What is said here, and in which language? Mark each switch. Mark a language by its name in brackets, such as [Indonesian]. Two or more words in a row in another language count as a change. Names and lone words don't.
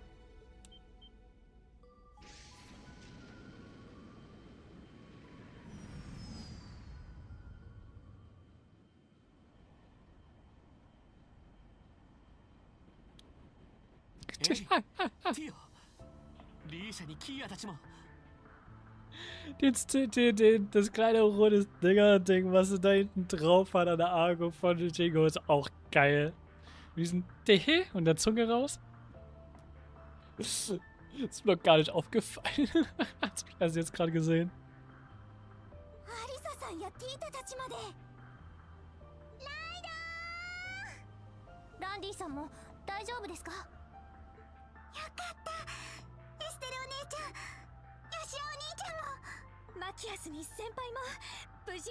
[Japanese] ティオ、リーシャにキーヤたちも。 [German] Das kleine rote Dinger-Ding, was sie da hinten drauf hat an der Argo von Jingo, ist auch geil. Mit diesem Tehe und der Zunge raus. Das ist mir gar nicht aufgefallen. Hast du das jetzt gerade gesehen? [Japanese] Arisa-sanやティータたちまで。ライドー。ランディさんも大丈夫ですか？よかった。エステルお姉ちゃん、ヨシオお兄ちゃんも。マキアスに先輩も無事に。